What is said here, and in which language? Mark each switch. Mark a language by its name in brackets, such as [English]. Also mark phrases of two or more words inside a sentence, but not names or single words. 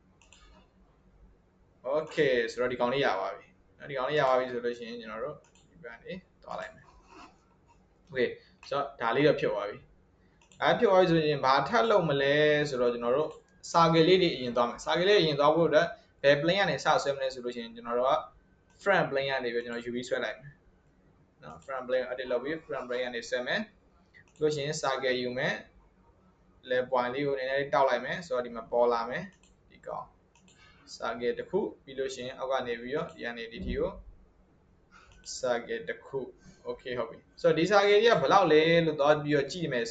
[Burmese] okay ဆိုတော့ဒီကောင်လေးရပါပြီဒီကောင်လေးရပါပြီဆိုလို့ရှိရင်ကျွန်တော်တို့ဒီဘက်ကနေသွားလိုက်မယ် okay ဆိုတော့ဒါလေးတော့ဖြစ်သွားပြီဖြစ်သွားပြီဆိုရင်ဘာထပ်လုပ်မလဲဆိုတော့ကျွန်တော်တို့စာကယ်လေးတွေအရင်သွားမယ်စာကယ်လေးအရင်သွားဖို့အတွက်ဘယ် plane ကနေစဆွဲမလဲဆိုလို့ရှိရင်ကျွန်တော်တို့က [English] front plane [Burmese] ကနေပြီးကျွန်တော် UV ဆွဲလိုက်မယ်နော် [English] front plane edit [Burmese] လုပ်ပြီး [English] front plane [Burmese] ကနေဆွဲမယ်လို့ရှိရင်စာကယ်ယူမယ် [English] level point [Burmese] လေးကိုနည်းနည်းတောက်လိုက်မယ်ဆိုတော့ဒီမှာပေါ်လာမယ်ဒီကောင်စာကယ်တစ်ခုပြီးလို့ရှိရင်အောက်ကနေပြီးတော့ဒီကနေဒီထီကိုစာကယ်တစ်ခု okay ဟုတ်ပြီဆိုတော့ဒီစာကယ်ကြီးကဘယ်လောက်လဲလို့တော့ပြီးတော့ကြည့်မယ်ဆို